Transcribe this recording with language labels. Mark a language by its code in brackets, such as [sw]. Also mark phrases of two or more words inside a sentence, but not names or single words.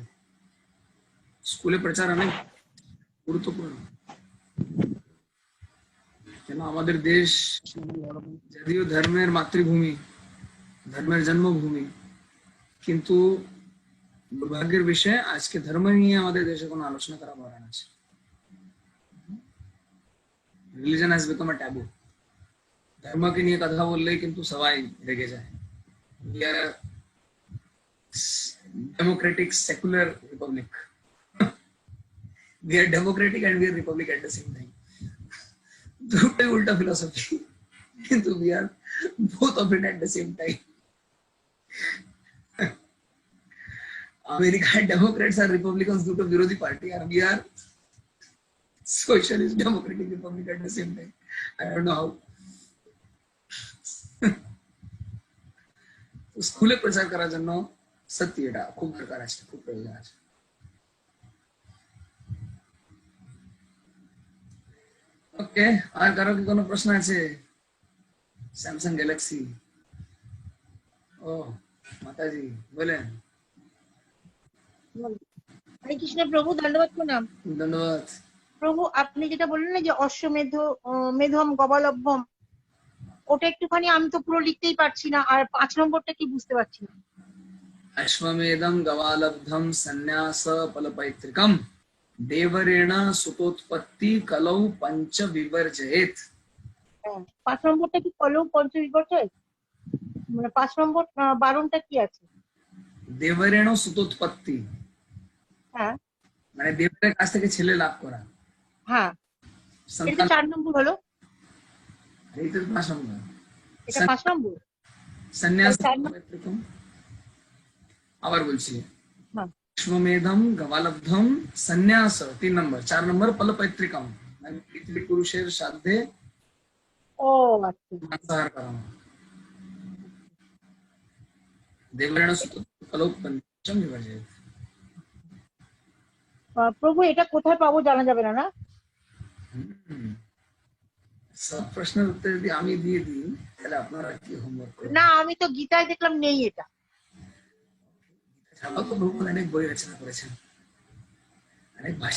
[bn] স্কুলে প্রচার অনেক গুরুত্বপূর্ণ, কেন আমাদের দেশ যদিও ধর্মের মাতৃভূমি, ধর্মের জন্মভূমি, কিন্তু দুর্ভাগ্যের বিষয়ে আজকে ধর্ম নিয়ে আমাদের দেশে কোনো আলোচনা করা বারণ আছে। [en] Religion has become a taboo. [bn] ধর্মকে নিয়ে কথা বললেই কিন্তু সবাই রেগে যায়। [en] We are a democratic secular republic. We are democratic and we are republic at the same time. [bn] দুটোই উল্টা ফিলসফি, কিন্তু [en] we are both of it at the same time. [bn] আমেরিকায় ডেমোক্রেটস আর রিপাবলিকানস দুটো বিরোধী পার্টি, আর [en] we are socialist democratic republic at the same time. I don't know how. [bn] স্কুলে প্রচার করার জন্য সত্যি এটা খুব দরকার আছে, খুব প্রয়োজন আছে। ওকে, আর কারো কি কোনো প্রশ্ন আছে? [hi] सैमसंग गैलेक्सी। ओ माता जी बोले। [bn] হরে কৃষ্ণ প্রভু, দণ্ডবত প্রণাম। [hi] धन्यवाद। [bn] প্রভু আপনি যেটা বললেন না যে [sa] अश्वमेध मेधम गवालभ्यम, [bn] ওটা একটুখানি আমি তো পুরো লিখতেই পারছি না, আর 5 নম্বরটা কি বুঝতে পারছি না। [sa] अश्वमेधं गवालब्धं संन्यास फलपैतृकं देवरेण सुतोत्पत्ति कलौ पंच विवर्जयेत। [bn] 5 নম্বরটা কি [sa] कलौ पञ्चविवर्जय, [bn] মানে 5 নম্বর বারণটা কি আছে? [sa] देवरेण सुतोत्पत्ति [bn] হ্যাঁ মানে দেবরের কাছ থেকে ছেলে লাভ করা। হ্যাঁ, এটা সন্তান 4 নম্বর হলো, এই তো 5 নম্বর। এটা 5 নম্বর। [sa] संन्यास [bn] চার নম্বর। फलपैतृकम আবার বলছি হ্যাঁ [sa] अश्वमेधम गवालब्धम संन्यास 3 নম্বর। [bn] 4 নম্বর फलपैतृकम মানে পৃথিবী পুরুষের সাধ্যে ও আচ্ছা। মাংসাহার করানো। [sa] देवरेण सुतोत्पत्ति [bn] कलौ पंच विवर्जयेत। প্রভু এটা কোথায় পাবো জানা যাবে না, না? সব প্রশ্নের উত্তর যদি আমি দিয়ে দিই তাহলে আপনারা কি হোমওয়ার্ক করবেন? না, আমি তো গীতায় দেখলাম নেই এটা। ছাড়াও তো ভগবান অনেক বই রচনা করেছেন, অনেক ভাষ্য।